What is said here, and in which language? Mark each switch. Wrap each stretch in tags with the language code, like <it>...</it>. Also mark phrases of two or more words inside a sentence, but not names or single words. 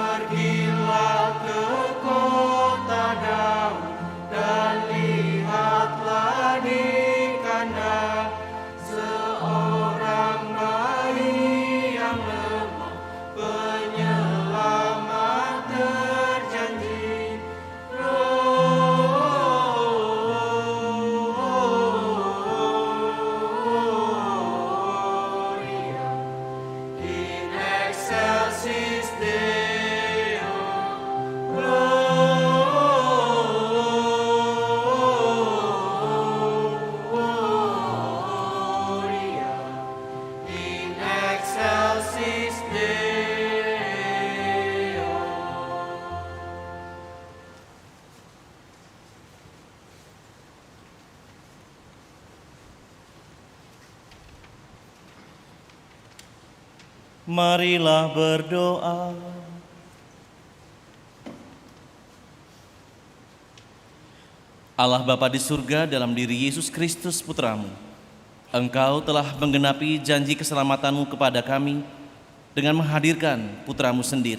<id>Pergilah ke kota Daud dan lihatlah di kandang seorang bayi yang lemah, penyelamat terjanji.</id> <la>Gloria in excelsis Deo. Gloria in excelsis Deo.</la> <id>Marilah berdoa. Allah Bapa di surga, dalam diri Yesus Kristus Putramu, Engkau telah menggenapi janji keselamatanmu kepada kami dengan menghadirkan Putramu sendiri.</id>